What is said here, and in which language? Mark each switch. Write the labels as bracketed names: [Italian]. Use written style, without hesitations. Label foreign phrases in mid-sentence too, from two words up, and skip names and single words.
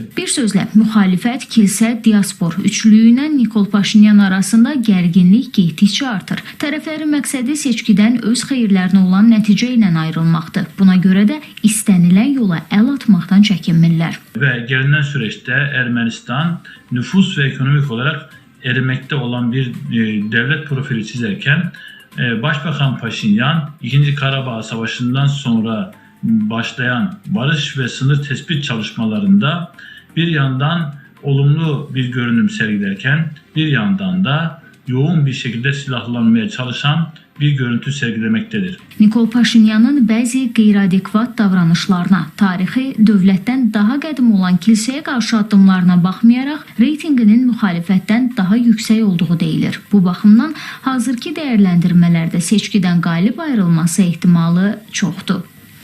[Azerbaijani] Bir sözlə, müxalifət, kilsə, diaspor üçlüyü ilə Nikol Paşinyan arasında gərginlik getdikcə artır. Tərəflərin məqsədi seçkidən öz xeyirlərinə olan nəticə ilə ayrılmaqdır. Buna görə də istənilən yola əl atmaqdan çəkinmirlər. [Turkish] Və gəlinen süreçte Ermənistan nüfus ve ekonomik olarak erimekte olan bir devlet profili çizerken Başbakan Paşinyan 2. Karabağ Savaşı'ndan sonra başlayan barış ve sınır tespit çalışmalarında bir yandan olumlu bir görünüm sergilerken bir yandan da yoğun bir şekilde silahlanmaya çalışan bir görüntü sergilemektedir. [Azerbaijani] Nikol Paşinyanın bəzi qeyri-adekvat davranışlarına, tarixi dövlətdən daha qədim olan kilsəyə qarşı addımlarına baxmayaraq, reytinginin müxalifətdən daha yüksək olduğu deyilir. Bu baxımdan hazırki dəyərləndirmələrdə seçkidən qalib ayrılması ehtimalı çoxdur.